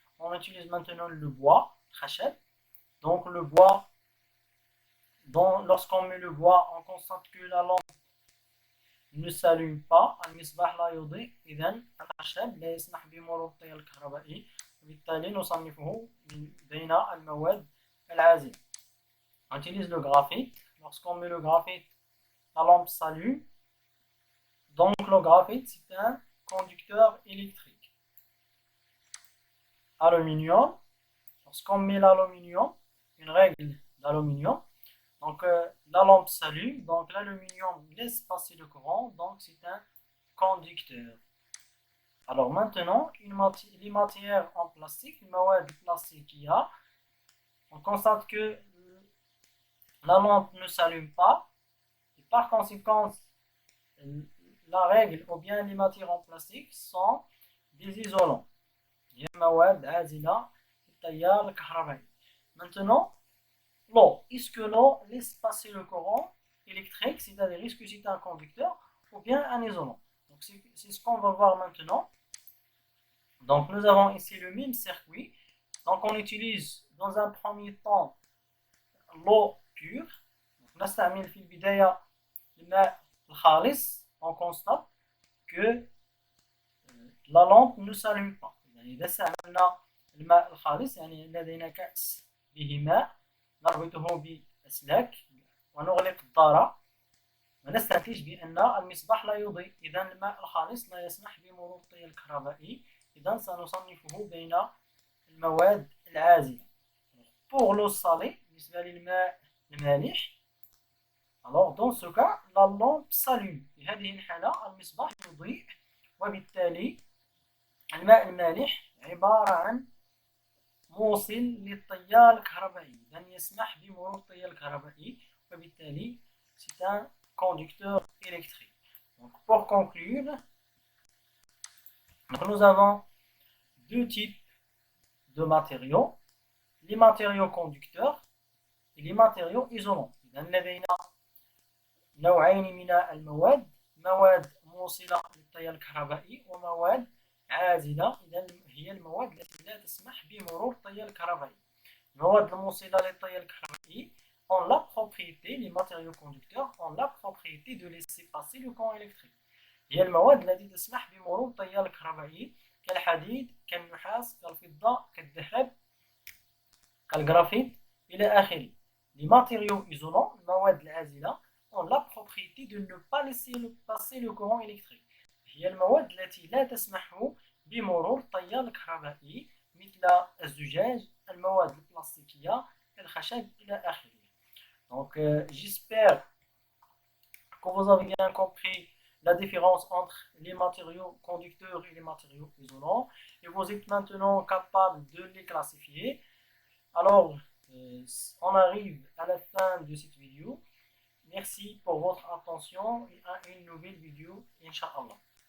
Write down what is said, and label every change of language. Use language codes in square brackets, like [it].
[fr] On utilise maintenant le bois, khashab. Donc le bois, lorsqu'on met le bois, on constate que la lampe ne s'allume pas. [ar] المصباح لا يضيء. إذن الخشب لا يسمح بمرور التيار الكهربائي وبالتالي نصنفه بين المواد العازلة. [fr] On utilise le graphite. Lorsqu'on met le graphite, la lampe s'allume. Donc le graphite c'est un conducteur électrique. Aluminium. Lorsqu'on met l'aluminium, une règle d'aluminium, donc la lampe s'allume, donc l'aluminium laisse passer le courant, donc c'est un conducteur. Alors maintenant, les matières en plastique, les مواد plastiques, on constate que la lampe ne s'allume pas, et par conséquent, la règle ou bien les matières en plastique sont des isolants. [ar] هي مواد عازلة للتيار الكهربائي. [fr] Maintenant, l'eau. Est-ce que l'eau laisse passer le courant électrique, c'est-à-dire est-ce que c'est un conducteur ou bien un isolant? Donc c'est ce qu'on va voir maintenant. Donc nous avons ici le même circuit. Donc on utilise dans un premier temps l'eau pure. [ar] نستعمل في البداية الماء الخالص. [fr] On constate que la lampe ne s'allume pas. [ar] إذا استعملنا الماء الخالص يعني لدينا كأس به ماء نربطه بأسلاك ونغلق الدار ونستنتج بأن المصباح لا يضيء. إذا الماء الخالص لا يسمح بمرور التيار الكهربائي. إذا سنصنفه بين المواد العازلة. [fr] Pour l'eau salée, [ar] بالنسبة للماء المالح، [fr] alors dans ce cas la lampe s'allume. [ar] في هذه الحالة المصباح يضيء، وبالتالي الماء المالح عبارة عن موصل للتيار الكهربائي، إذا يسمح بمرور التيار الكهربائي، وبالتالي [fr] c'est un conducteur électrique. Donc, pour conclure, nous avons deux types de matériaux: les matériaux conducteurs et les matériaux isolants. [ar] إذا لدينا نوعين من المواد: مواد موصلة للتيار الكهربائي ومواد عازلة. إذا هي المواد التي لا تسمح بمرور التيار الكهربائي. المواد الموصلة للتيار الكهربائي [fr] ont la propriété, les matériaux conducteurs ont la propriété de laisser passer le courant électrique. [ar] هي المواد التي تسمح بمرور التيار الكهربائي كالحديد، كالنحاس، كالفضة، كالذهب، كالجرافيت إلى آخره. [fr] Les matériaux isolants, [ar] المواد العازلة، [fr] ont la propriété de ne pas laisser passer le courant électrique. [ar] هي المواد التي لا تسمح بمرور التيار الكهربائي مثل الزجاج، المواد البلاستيكية، الخشب إلى آخره. [fr] Donc, j'espère que vous avez bien compris la différence entre les matériaux conducteurs et les matériaux isolants, et vous êtes maintenant capable de les classifier. Alors, on arrive à la fin de cette vidéo. Merci pour votre attention et à une nouvelle vidéo, Inch'Allah.